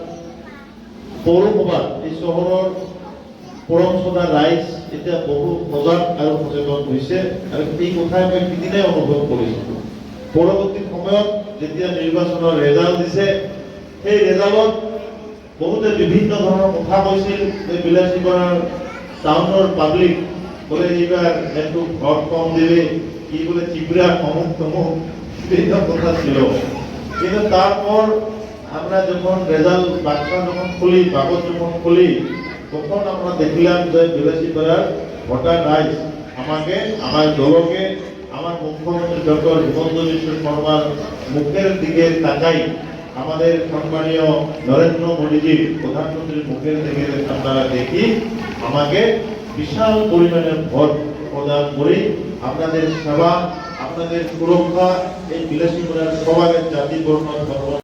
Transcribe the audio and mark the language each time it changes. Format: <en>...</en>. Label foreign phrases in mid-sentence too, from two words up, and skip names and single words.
<as>পৌৰসভাত এই চহৰৰ পৰম সদা ৰাইজ এতিয়া বহু সজাগ আৰু সচেতন হৈছে আৰু এই কথাই মই সিদিনাই অনুভৱ কৰিছিলোঁ পৰৱৰ্তী সময়ত যেতিয়া নিৰ্বাচনৰ ৰেজাল্ট দিছে সেই ৰেজাল্টত বহুতে বিভিন্ন ধৰণৰ কথা কৈছিল যে বিলাসীপাৰাৰ টাউনৰ পাব্লিক বলে এইবাৰ</as> <bn>একটু ভোট কম দেবে কি বলে চিবরা অমুক তমুক বিভিন্ন কথা ছিল কিন্তু তারপর আমরা যখন রেজাল্ট বাক্সা যখন খুলি কাগজ যখন খুলি তখন আমরা দেখলাম যে বিলাসীপাড়ার ভোটার রাইজ আমাকে আমার দলকে আমার মুখ্যমন্ত্রী ডক্টর হিমন্ত বিশ্ব শর্মার মুখের দিকে তাকাই আমাদের সম্মানীয় নরেন্দ্র মোদীজির প্রধানমন্ত্রীর মুখের দিকে আপনারা দেখি আমাকে বিশাল পরিমাণের ভোট প্রদান করে আপনাদের সেবা আপনাদের সুরক্ষা এই বিলাসীপুরার সবার জাতি বর্ণ ধর্ম</bn>